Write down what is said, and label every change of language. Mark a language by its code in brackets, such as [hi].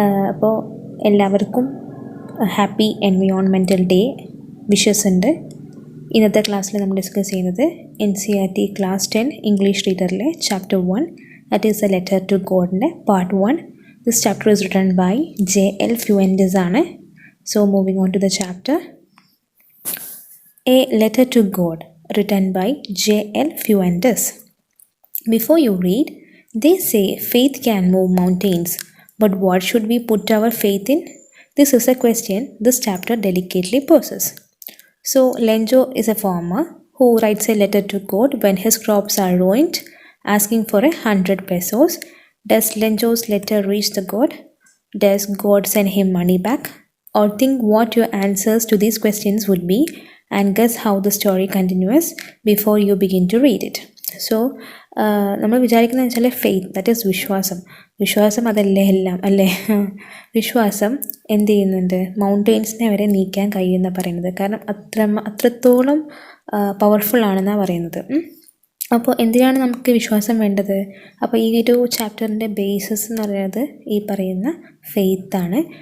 [ml] അപ്പോൾ എല്ലാവർക്കും happy environmental day wishes ഉണ്ട്. ഇന്നത്തെ ക്ലാസ്സിൽ നമ്മൾ ഡിസ്കസ് ചെയ്യുന്നത് NCERT class 10 English റീഡറിലെ chapter 1 that is A letter to ഗോഡിൻ്റെ part 1. [en] This chapter is written by JL Fuentes ആണ്. So moving on to the chapter. A letter to God written by JL Fuentes. Before you read, they say faith can move mountains, but what should we put our faith in? This is a question this chapter delicately poses. So, Lenjo is a farmer who writes a letter to God when his crops are ruined, asking for 100 pesos. Does Lenjo's letter reach the God? Does God send him money back? Or think what your answers to these questions would be, and guess how the story continues before you begin to read it. [ml] So, നമ്മൾ വിചാരിക്കുന്നത് വെച്ചാൽ faith, that is വിശ്വാസം അതല്ലേ എല്ലാം അല്ലേ. വിശ്വാസം എന്ത് ചെയ്യുന്നുണ്ട്, മൗണ്ടെയിൻസിനെ വരെ നീക്കാൻ കഴിയുമെന്ന് പറയുന്നത്. കാരണം അത്രത്തോളം പവർഫുൾ ആണെന്നാണ് പറയുന്നത്. അപ്പോൾ എന്തിനാണ് നമുക്ക് വിശ്വാസം വേണ്ടത്? അപ്പോൾ ഈ ഒരു ചാപ്റ്ററിൻ്റെ ബേസിസ് എന്ന് പറയുന്നത് ഈ പറയുന്ന ഫെയ്ത്താണ്.